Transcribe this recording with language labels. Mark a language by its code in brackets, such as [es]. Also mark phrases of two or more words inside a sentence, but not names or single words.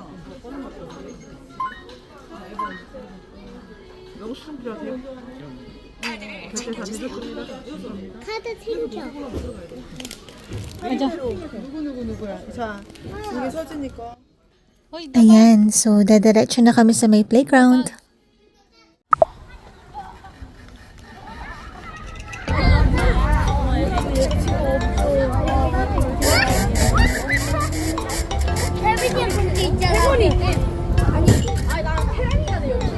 [ko] 카드를 챙겨주세요. 카드 챙겨. [tl] Ayan, so dadiretso na kami sa may playground. [ko] 태빈이 공기 있잖아. 아니 나랑 태란이가 돼 여기.